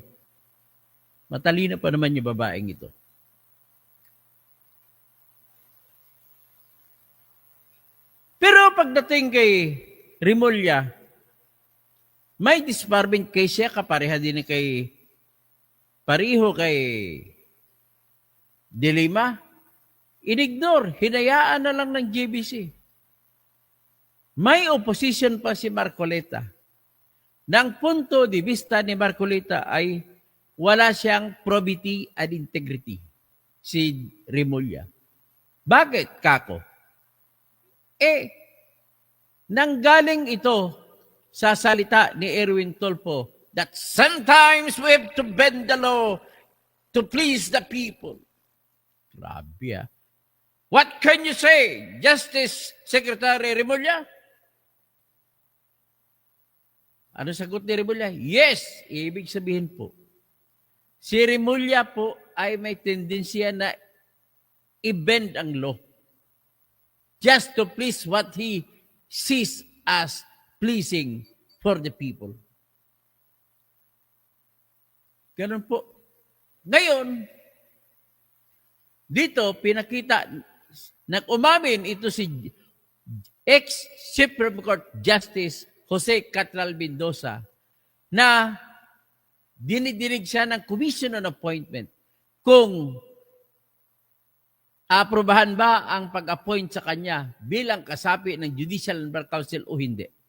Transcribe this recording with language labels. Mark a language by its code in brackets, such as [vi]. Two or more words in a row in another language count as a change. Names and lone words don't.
[tl] Matalino pa naman yung babaeng ito. Pero pagdating kay Rimulya, may [en] disbarment case [tl] siya, kapareha din kay De Lima. Inignore, hinayaan na lang ng GBC. May opposition pa si Marcoleta. Nang [es] punto de vista [tl] ni Marcoleta ay wala siyang [en] probity and integrity, [tl] si Rimulya. Bakit, Kako? Nanggaling ito sa salita ni Erwin Tulfo [en] that sometimes we have to bend the law to please the people. [tl] Grabe ah. [en] What can you say, Justice Secretary Rimulya? [tl] Ano sagot ni Rimulya? Yes, ibig sabihin po, si Rimulya po ay may tendensya na i-bend ang law [en] just to please what he sees as pleasing for the people. [tl] Ganun po. Ngayon, dito pinakita, nag-umamin ito si ex-Supreme Court Justice Jose Catral Mendoza na dinidinig siya ng Commission on Appointment kung aprobahan ba ang pag-appoint sa kanya bilang kasapi ng Judicial and Bar Council o hindi.